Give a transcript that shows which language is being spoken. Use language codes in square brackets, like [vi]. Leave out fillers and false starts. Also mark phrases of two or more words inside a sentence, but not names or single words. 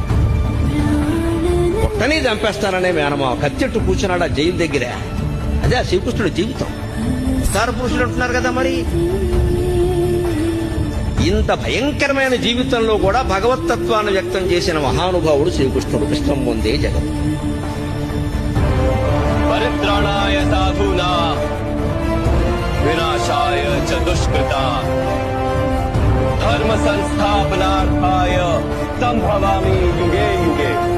[te] పుట్టని చంపేస్తారనే మేనమామ కత్తెట్టు కూర్చున్నాడు ఆ జైలు దగ్గర. అదే ఆ శ్రీకృష్ణుడి జీవితం. అవతార పురుషులు అంటున్నారు కదా, మరి ఇంత భయంకరమైన జీవితంలో కూడా భగవత్తత్వాన్ని వ్యక్తం చేసిన మహానుభావుడు శ్రీకృష్ణుడు. [sa] కృష్ణం పొందే జగత్. పరిత్రాణాయ సాధూనాం వినాశాయ చ దుష్కృతాం ధర్మ సంస్థాపనార్థాయ సంభవామి యుగే యుగే.